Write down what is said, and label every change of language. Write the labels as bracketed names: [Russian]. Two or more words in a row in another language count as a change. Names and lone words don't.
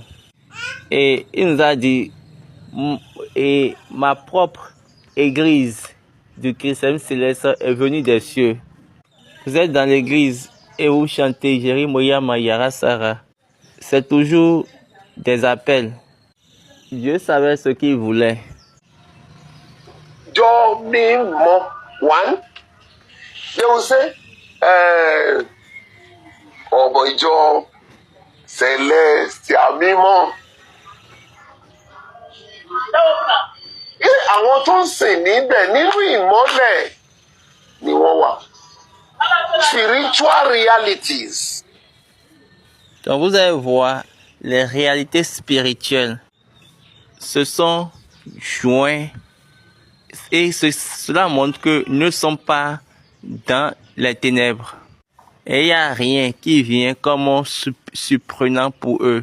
[French] Et il nous a dit, et ma propre église du christianisme céleste est venue des cieux. Vous êtes dans l'église et vous chantez Jérémia Mayara Sarah. C'est toujours des appels. Dieu savait ce qu'il voulait. [Yoruba] Ìjọ mímọ́, [English] one. They will say, [Yoruba] ọmọ ìjọ celestial mímọ́. Àwọn tó ń sìn níbẹ̀ nínú ìmọ́lẹ̀ ni wọ́n wà. [English] Spiritual realities. [French] Donc vous allez voir les réalités spirituelles se sont joints et cela montre que nous ne sommes pas dans les ténèbres. Et il n'y a rien qui vient comme surprenant pour eux.